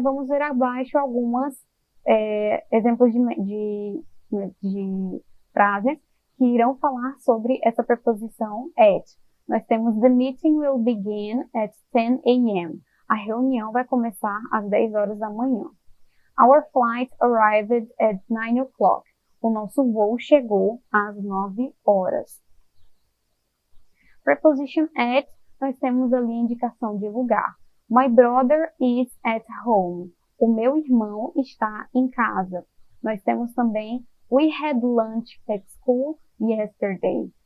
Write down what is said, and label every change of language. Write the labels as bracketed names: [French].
[Portuguese] Vamos ver abaixo algumas exemplos de frases que irão falar sobre essa preposição at. Nós temos [English] the meeting will begin at 10 a.m. [Portuguese] A reunião vai começar às 10 horas da manhã. [English] Our flight arrived at 9 o'clock. [Portuguese] O nosso voo chegou às 9 horas. [English] Preposition at, [Portuguese] nós temos ali indicação de lugar. [English] My brother is at home. [Portuguese] O meu irmão está em casa. Nós temos também [English] we had lunch at school yesterday.